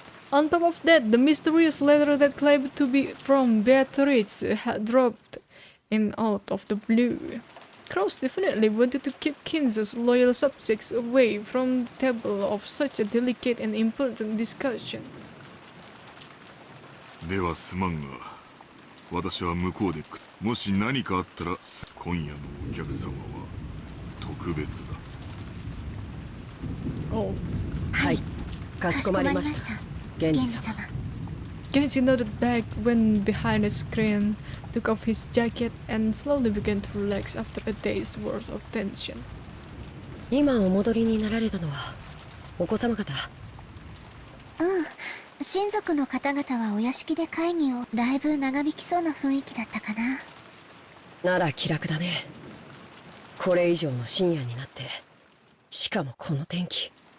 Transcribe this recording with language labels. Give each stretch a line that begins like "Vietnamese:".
English: On top of that, the mysterious letter that claimed to be from Beatrice had dropped in out of the blue. Kraus definitely wanted to keep Kinzo's loyal subjects away from the table of such a delicate and important discussion.
Japanese: ではすまんが、私は向こうでもし何かあったら今夜のお客様は特別だ。
English: Oh.
Japanese: はい、かしこまりました。源氏様。
English: Genji nodded back, went behind the screen, took off his jacket, and slowly began to relax after a day's worth of tension.
Japanese: 今お戻りになられたのはお子様方。親族の方々はお屋敷で会議を。だいぶ長引きそうな雰囲気だったかな。なら気楽だね。これ以上の深夜になって、しかもこの天気。